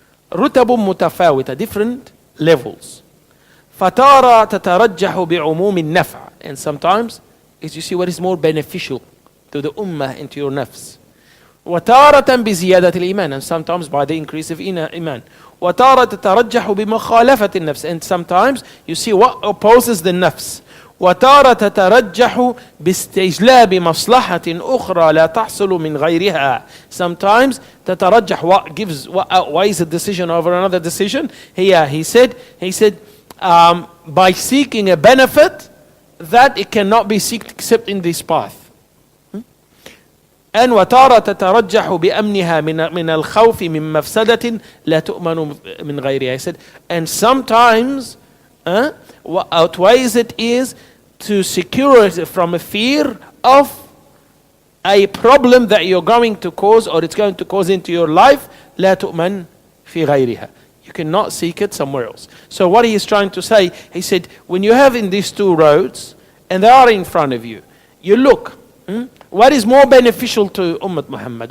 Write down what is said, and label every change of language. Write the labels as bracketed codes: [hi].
[ar] رُتَبٌ مُتَفَاوِتَ, [en] different levels. [ar] فَتَارَ تَتَرَجَّحُ بِعُمُومِ النَّفْعِ, [en] and sometimes is you see what is more beneficial to the ummah and to your nafs. [ar] وَتَارَةً بِزِيَادَةِ الْإِيمَانِ, [en] and sometimes by the increase of iman. [ar] وَتَارَ تَتَرَجَّحُ بِمَخَالَفَةِ النَّفْسِ, [en] and sometimes you see what opposes the nafs. [ar] وتارة تترجح باستجلاب مصلحة أخرى لا تحصل من غيرها. [en] Sometimes تترجح, what outweighs a decision over another decision. Here he said by seeking a benefit that it cannot be sought except in this path. And [ar] وتارة تترجح بأمنها من الخوف من مفسدة لا تؤمن من غيرها. [en] He said, and sometimes what outweighs it is to secure it from a fear of a problem that you're going to cause, or it's going to cause into your life. [ar] لا تؤمن في غيرها. [en] You cannot seek it somewhere else. So what he is trying to say, he said, when you have in these two roads, and they are in front of you, you look, what is more beneficial to Ummah Muhammad?